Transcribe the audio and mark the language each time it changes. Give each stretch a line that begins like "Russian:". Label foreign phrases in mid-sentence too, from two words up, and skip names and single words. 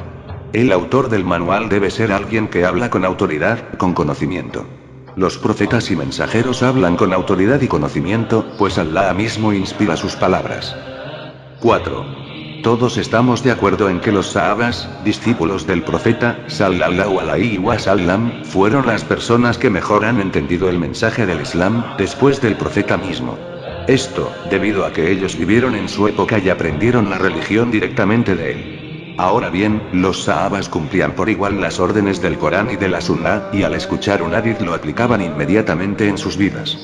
Spanish: El autor del manual debe ser alguien que habla con autoridad, con conocimiento. Los profetas y mensajeros hablan con autoridad y conocimiento, pues Allah mismo inspira sus palabras. 4. Todos estamos de acuerdo en que los sahabas, discípulos del profeta,
Arabic: صلى الله عليه وسلم,
Spanish: fueron las personas que mejor han entendido el mensaje del Islam, después del profeta mismo. Esto, debido a que ellos vivieron en su época y aprendieron la religión directamente de él. Ahora bien, los sahabas cumplían por igual las órdenes del Corán y de la Sunna, y al escuchar un hadith lo aplicaban inmediatamente en sus vidas.